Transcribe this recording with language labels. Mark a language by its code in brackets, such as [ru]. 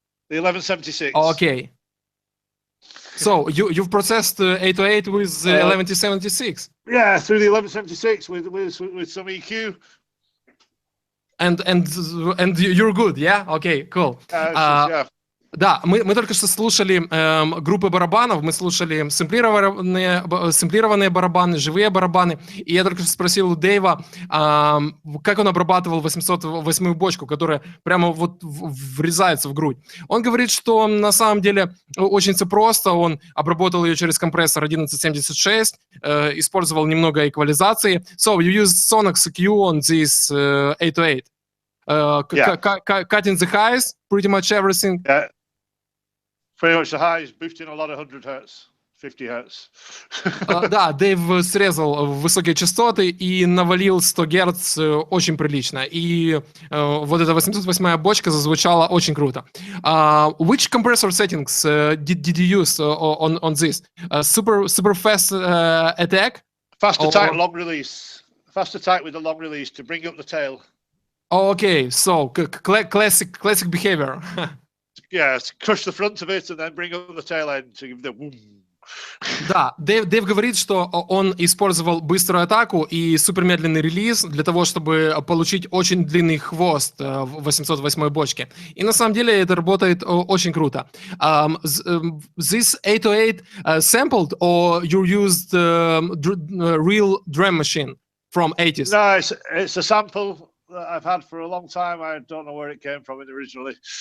[en] The 1176. Okay. So you've processed 808 with 1176. Yeah, through the 1176 with some EQ. And you're good, yeah? Okay, cool. Yeah. [ru] Да, мы только что слушали группы барабанов, мы слушали сэмплированные барабаны, живые барабаны, и я только что спросил у Дейва, как он обрабатывал 808-ю бочку, которая прямо вот врезается в грудь. Он говорит, что на самом деле очень все просто, он обработал ее через компрессор 1176, использовал немного эквализации. [en] So, you used Sonox EQ on this 808. Cutting the highs, pretty much everything. Yeah. Pretty much the highs, boosting a lot of 100 hertz, 50 hertz. [ru] Да, Дэйв срезал высокие частоты и навалил 100 Гц очень прилично. И вот эта 808-я бочка зазвучала очень круто. [en] Which compressor settings did you use on this? Super fast attack? Fast attack, long release. Fast attack with a long release to bring up the tail. Okay, so classic behavior. Yeah, crush the front of it and then bring up the tail end to give the boom. [ru] Да, Дэйв говорит, что он использовал быструю атаку и супермедленный релиз для того, чтобы получить очень длинный хвост в 808-й бочке. И на самом деле это работает очень круто. [en] This 808 sampled or you used real drum machine from 80s? No, it's a sample that I've had for a long time. I don't know where it came from originally.